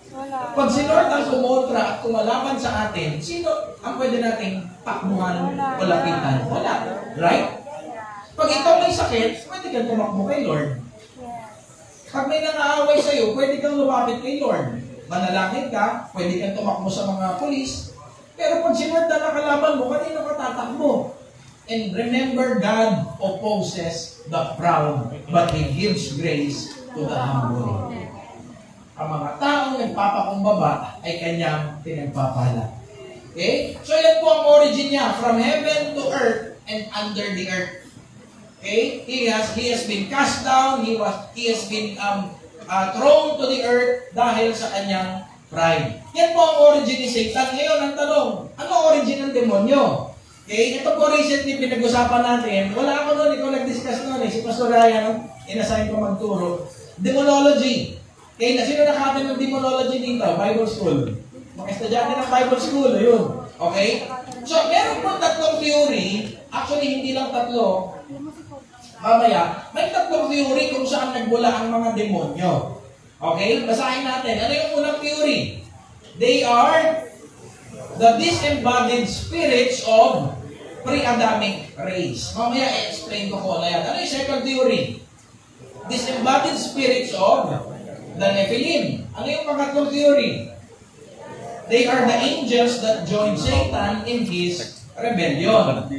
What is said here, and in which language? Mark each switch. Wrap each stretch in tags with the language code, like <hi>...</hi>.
<tl>Pag si Lord ang kumontra at kumalaban sa atin, sino ang pwede nating takbuhan o lapitan? Wala. Right? Pag ikaw may sakit, pwede kang tumakbo kay Lord. Pag may nangaaway sa'yo, pwede kang lumapit kay Lord. Manalangin ka, pwede kang tumakbo sa mga pulis. Pero pag si Lord na nakalaban mo, kanino ka tatakbo?</tl> <en>And remember, God opposes the proud, but He gives grace to the humble.</en> <tl>Ang mga taong nagpapakumbaba ay Kanyang pinagpapala.</tl> <en>Okay?</en> <tl>So yan po ang</tl> <en>origin niya, from heaven to earth and under the earth. Okay? He has been cast down, he has been thrown to the earth</en> <tl>dahil sa kanyang pride. Yan po ang origin ni Satan. Ngayon, ang tanong, ano origin ng demonyo? Okay? Ito po recently pinag-usapan natin. Wala ako noon, ikaw nag-discuss noon eh. Si Pastor Ryan, inassign ko magturo. Demonology. Okay? Na sino nakatin ng demonology dito? Bible school. Mga estudyante ng Bible school, yun. Okay? So, meron po tatlong theory. Actually, hindi lang tatlo. Mamaya, may tatlong theory kung saan nagmula ang mga demonyo. Okay? Basahin natin. Ano yung unang theory?</tl> <en>They are the disembodied spirits of pre-Adamic race.</en> <tl>Mamaya, i-explain ko na yan. Ano yung second theory?</tl> <en>Disembodied spirits of the Nephilim.</en> <tl>Ano yung pangatlong theory?</tl> <en>They are the angels that joined Satan in his rebellion.</en>